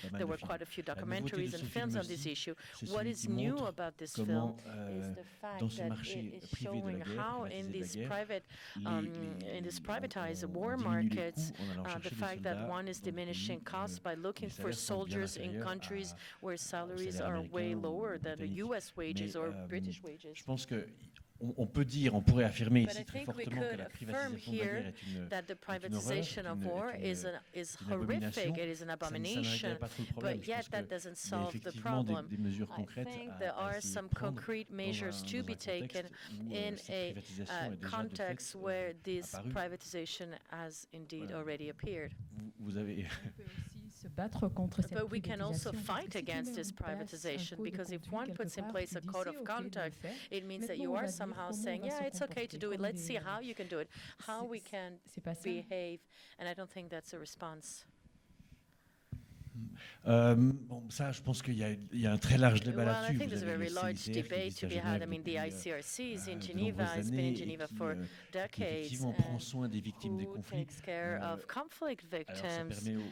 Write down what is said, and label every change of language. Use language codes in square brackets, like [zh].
[en] There were quite a few documentaries and films on this issue. What is new about this film is the fact that it is showing how in these private in this privatized war markets, the fact that one is diminishing costs by looking for soldiers in countries where salaries are way lower than the US wages or British wages. [fr] Je pense que on peut dire, on pourrait affirmer ici très fortement que la privatisation de la guerre est une horreur, [en] is horrific, it is an abomination, but yet that doesn't solve the problem. I think there are some concrete measures to be taken in a context where this privatization has indeed already appeared. But we can also fight against this privatization, because if one puts in place a code of conduct, it means that you are somehow saying, yeah, it's okay to do it, let's see how you can do it, how we can behave, and I don't think that's a response. [fr] Bon, ça, je pense qu'il y a un très large débat là-dessus. [en] I think there's a very large debate to be had. I mean, the ICRC in Geneva has been in Geneva for decades and who takes care of conflict victims.